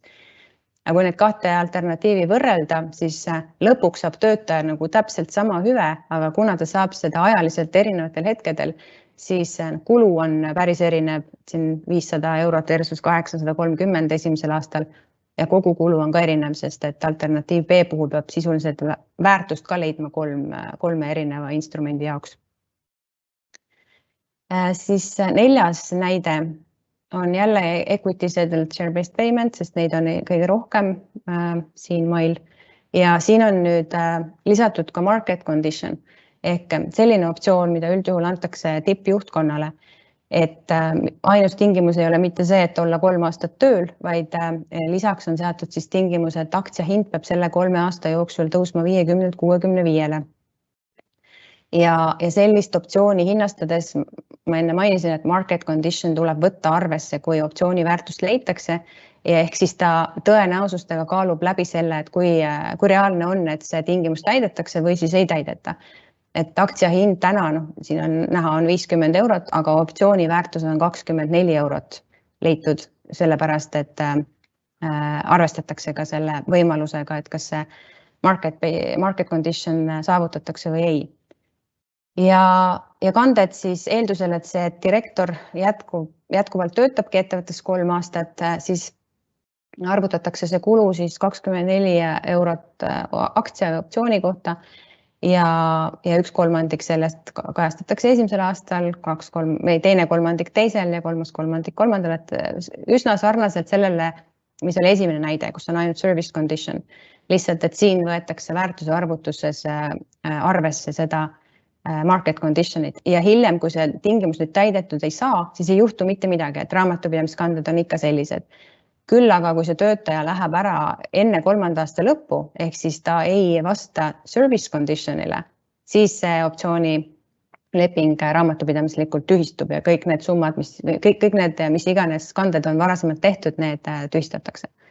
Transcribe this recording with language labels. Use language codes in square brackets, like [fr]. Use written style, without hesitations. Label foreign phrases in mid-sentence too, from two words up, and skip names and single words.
[et] Aga kui need 2 alternatiivi võrrelda, siis lõpuks saab töötaja nagu täpselt sama hüve, aga kuna ta saab seda ajaliselt erinevatel hetkedel, siis kulu on päris erinev, siin 500 eurot versus 830 esimesel aastal ja kogu kulu on ka erinev, sest et alternatiiv B puhul peab sisuliselt väärtust ka leidma 3 erineva instrumendi jaoks. Siis 4. näide on jälle [en] equity settled share-based payment, [et] sest neid on kõige rohkem siin mail. Ja siin on nüüd lisatud ka [en] market condition [et] ehk selline optsioon, mida üldjuhul antakse tippjuhtkonnale. Et ainus tingimus ei ole mitte see, et olla 3 aastat tööl, vaid lisaks on seatud siis tingimus, et aktsia hind peab selle 3 aasta jooksul tõusma 50-65-le. Ja sellist optsiooni hinnastades ma enne mainisin, et [en] market condition [et] tuleb võtta arvesse, kui optsiooni väärtust leitakse ja ehk siis ta tõenäosustega kaalub läbi selle, et kui reaalne on, et see tingimus täidetakse või siis ei täideta. Et aktsia hind täna, siin on näha, on 50 eurot, aga optsiooni väärtus on 24 eurot leitud, sellepärast, et arvestatakse ka selle võimalusega, et kas see [en] market condition [et] saavutatakse või ei. Ja kanded siis eeldusel, et see direktor jätkuvalt töötabki ettevõttes 3 aastat, siis arvutatakse see kulu siis 24 eurot aktsia optsiooni kohta ja 1/3 sellest kajastatakse esimesel aastal, teine 1/3 teisel ja 3/3 kolmandal, et üsna sarnaselt sellele, mis oli esimene näide, kus on ainult [en] service condition. [et] Lihtsalt, et siin võetakse väärtuse arvutuses arvesse seda [en] market conditionit [et] ja hiljem, kui see tingimus nüüd täidetud ei saa, siis ei juhtu mitte midagi, et raamatupidamiskanded on ikka sellised. Küll aga, kui see töötaja läheb ära enne 3. aasta lõppu, ehk siis ta ei vasta [en] service conditionile, [et] siis see optsiooni leping raamatupidamislikult tühistub ja kõik need summad, kõik need, mis iganes kanded on varasemalt tehtud, need tühistatakse.